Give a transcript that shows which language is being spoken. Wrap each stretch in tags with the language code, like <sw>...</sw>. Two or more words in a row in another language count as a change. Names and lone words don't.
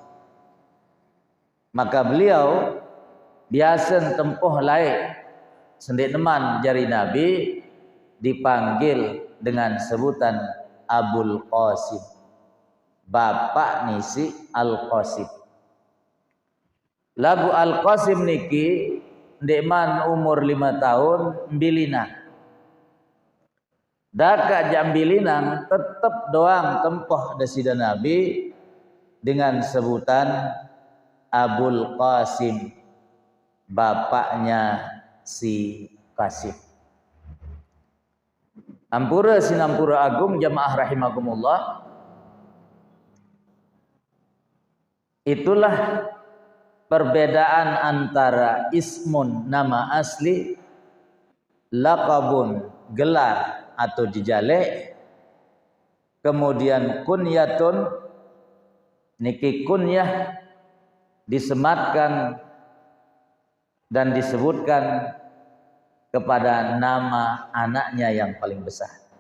<sas>Maka beliau biasa tempoh laik sendik teman jari Nabi</sas> <id>dipanggil dengan sebutan</id> <sas>Abul Qasim, bapak nisi Al-Qasim. Lagu Al-Qasim niki ndekman umur 5 tahun mbilina. Daka jambilinan tetap doang tempoh desida Nabi</sas> <id>dengan sebutan</id> <sas>Abul Qasim, bapaknya si Qasim. Ampura sinampura agung</sas> <ar>jamaah rahimakumullah.</ar> <id>Itulah perbedaan antara ismun nama asli, laqabun gelar atau dijalek, kemudian kunyatun niki kunyah disematkan dan disebutkan kepada nama anaknya yang paling besar.</id>